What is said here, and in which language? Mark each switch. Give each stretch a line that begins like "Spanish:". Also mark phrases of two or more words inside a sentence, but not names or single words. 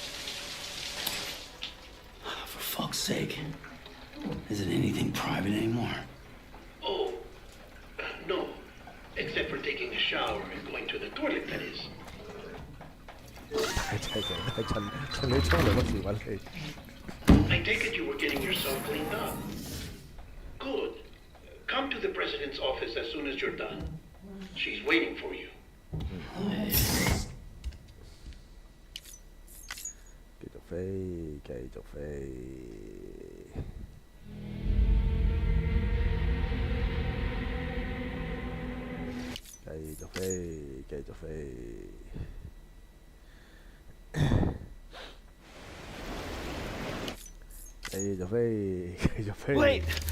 English: For fuck's sake. Isn't anything private anymore? Oh, no. Except for taking a shower and going to the toilet, that is.
Cantonese: 係趁你沖涼嗰時揾你。
English: I take it you were getting yourself cleaned up. Good. Come to the president's office as soon as you're done. She's waiting for you.
Cantonese: 繼續飛，繼續飛。繼續飛，繼續飛。繼續飛，繼續飛。
English: Wait!